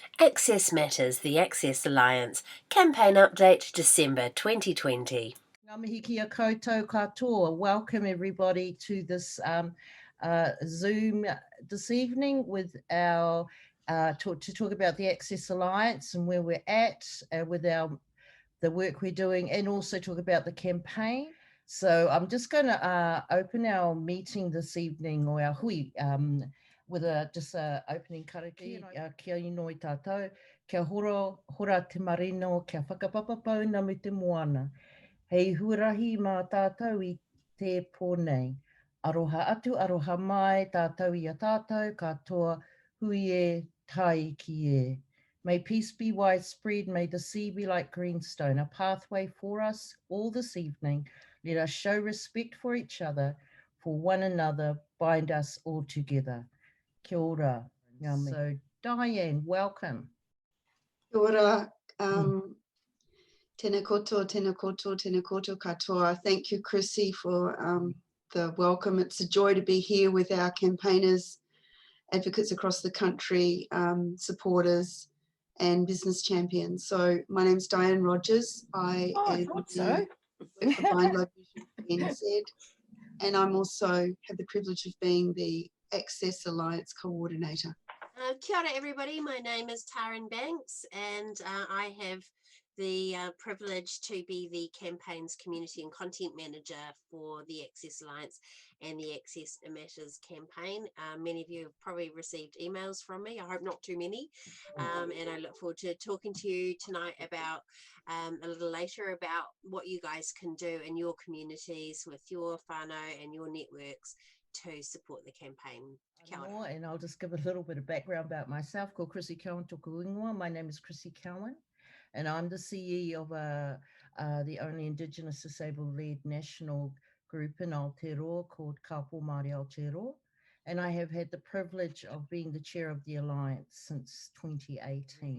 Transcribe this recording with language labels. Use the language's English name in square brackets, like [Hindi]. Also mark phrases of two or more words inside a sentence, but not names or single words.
[English] Access Matters, the Access Alliance, campaign update December 2020. [Māori] Ngā mihi kia koutou katoa. [English] Welcome everybody to this Zoom this evening with our to talk about the Access Alliance and where we're at with the work we're doing, and also talk about the campaign. So I'm just going to open our meeting this evening, or our hui, with just a opening kariki. [Māori] Kia inoi tātou, kia hora te marino, kia whakapapapau na me te moana. Hei huarahi mā tātou I te pōnei. Aroha atu, aroha mai, tātou I a tātou, katoa hui e tai ki e. [English] May peace be widespread, may the sea be like greenstone, a pathway for us all this evening. Let us show respect for each other, for one another, bind us all together. [Māori] Kia ora. [English] So, Diane, welcome. [Māori] Kia ora. Tēnā koutou, tēnā koutou, tēnā koutou katoa. [English] Thank you, Chrissy, for the welcome. It's a joy to be here with our campaigners, advocates across the country, supporters and business champions. So my name's Diane Rogers. I am thought so. work for Blind Low Vision NZ, and I'm also have the privilege of being the Access Alliance coordinator. [Māori] Kia ora [English] everybody, my name is Taryn Banks and I have the privilege to be the campaign's community and content manager for the Access Alliance and the Access Matters campaign. Many of you have probably received emails from me, I hope not too many, and I look forward to talking to you tonight about a little later about what you guys can do in your communities with your whānau and your networks to support the campaign. And I'll just give a little bit of background about myself. [Māori] Ko Chrissy Cowan toku ingoa. [English] My name is Chrissy Cowan, and I'm the CEO of the only Indigenous disabled-led national group in Aotearoa called Kapo Māori Aotearoa. And I have had the privilege of being the chair of the Alliance since 2018.